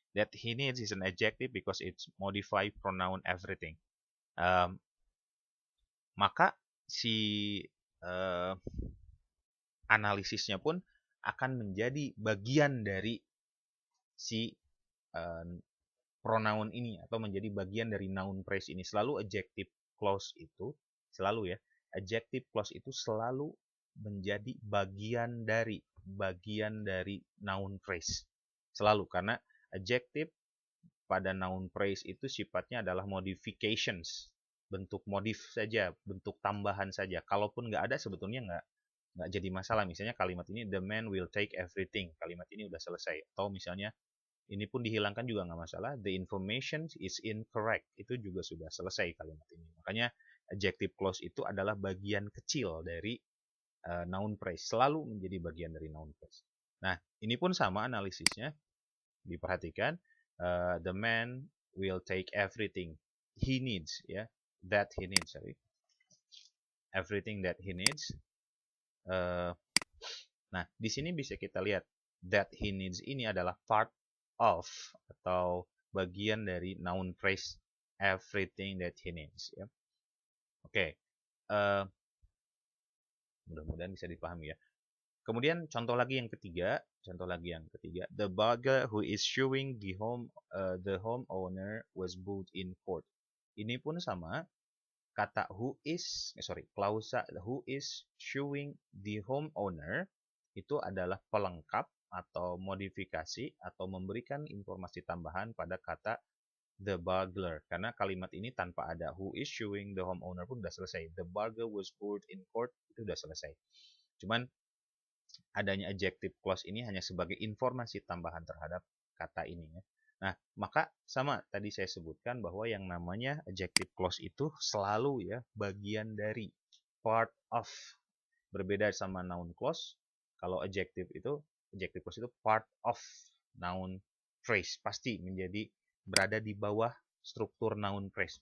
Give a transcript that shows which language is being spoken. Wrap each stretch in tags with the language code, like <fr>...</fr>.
<en>That he needs is an adjective because it's modify pronoun everything.</en> <id>Maka si analisisnya pun akan menjadi bagian dari si pronoun ini atau menjadi bagian dari noun phrase ini. Selalu adjective clause itu selalu ya, adjective clause itu selalu menjadi bagian dari noun phrase. Selalu, karena adjective pada noun phrase itu sifatnya adalah modifications, bentuk modif saja, bentuk tambahan saja. Kalaupun nggak ada sebetulnya nggak jadi masalah. Misalnya kalimat ini</id> <en>the man will take everything,</en> <id>kalimat ini udah selesai. Atau misalnya ini pun dihilangkan juga nggak masalah.</id> <en>The information is incorrect,</en> <id>itu juga sudah selesai kalimat ini. Makanya adjective clause itu adalah bagian kecil dari noun phrase, selalu menjadi bagian dari noun phrase. Nah, ini pun sama analisisnya.</id> <en>Diperhatikan, the man will take everything he needs, ya, that he needs, everything that he needs.</en> <id>Nah, di sini bisa kita lihat</id> <en>that he needs</en> <id>ini adalah part of atau bagian dari noun phrase</id> <en>everything that he needs,</en> <id>ya. Oke. Mudah-mudahan bisa dipahami ya. Kemudian contoh lagi yang ketiga,</id> <en>the burglar who is suing the homeowner was booked in court.</en> <id>Ini pun sama, kata klausa</id> <en>who is suing the homeowner</en> <id>itu adalah pelengkap atau modifikasi atau memberikan informasi tambahan pada kata the burglar, karena kalimat ini tanpa ada who is suing the homeowner pun udah selesai.</id> <en>The burglar was booked in court</en> <id>itu udah selesai. Cuman adanya adjective clause ini hanya sebagai informasi tambahan terhadap kata ini ya. Nah, maka sama tadi saya sebutkan bahwa yang namanya adjective clause itu selalu ya bagian dari, part of. Berbeda sama noun clause, kalau adjective clause itu part of noun phrase, pasti menjadi berada di bawah struktur noun phrase.</id>